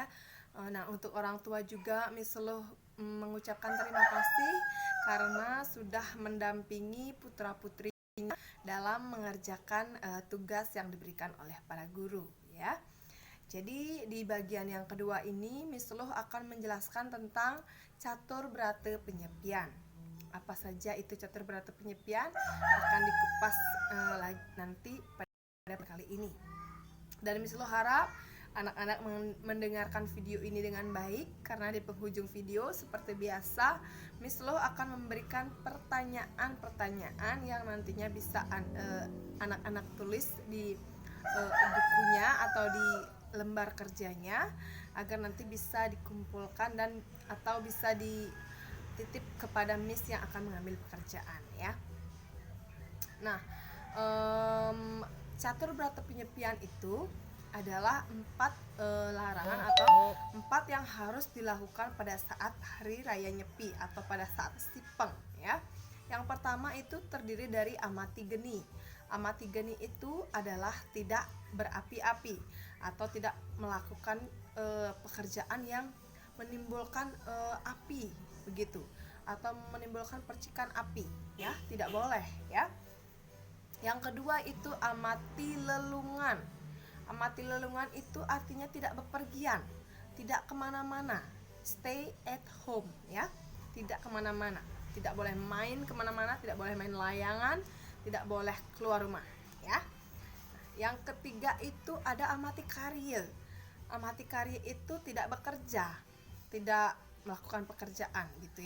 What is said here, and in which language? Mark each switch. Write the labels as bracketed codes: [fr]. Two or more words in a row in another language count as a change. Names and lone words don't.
[id] Nah, untuk orang tua juga Miss Lu mengucapkan terima kasih karena sudah mendampingi putra-putrinya dalam mengerjakan tugas yang diberikan oleh para guru ya. Jadi di bagian yang kedua ini Miss Lu akan menjelaskan tentang catur berata penyepian. Apa saja itu catur berata penyepian akan dikupas nanti pada kali ini. Dan Miss Lu harap anak-anak mendengarkan video ini dengan baik, karena di penghujung video seperti biasa Miss Lu akan memberikan pertanyaan-pertanyaan yang nantinya bisa anak-anak tulis di bukunya atau di lembar kerjanya agar nanti bisa dikumpulkan dan atau bisa dititip kepada Miss yang akan mengambil pekerjaan ya. Nah, catur berata penyepian itu adalah 4 larangan atau 4 yang harus dilakukan pada saat hari raya Nyepi atau pada saat Sipeng ya. Yang pertama itu terdiri dari amati geni. Amati geni itu adalah tidak berapi-api atau tidak melakukan pekerjaan yang menimbulkan api begitu, atau menimbulkan percikan api ya, tidak boleh ya. Yang kedua itu amati lelungan. Amati lelungan itu artinya tidak bepergian, tidak kemana-mana, [en] stay at home [id] ya, tidak kemana-mana, tidak boleh main kemana-mana, tidak boleh main layangan, tidak boleh keluar rumah ya. Yang ketiga itu ada amati karya. Amati karya itu tidak bekerja, tidak melakukan pekerjaan gitu ya.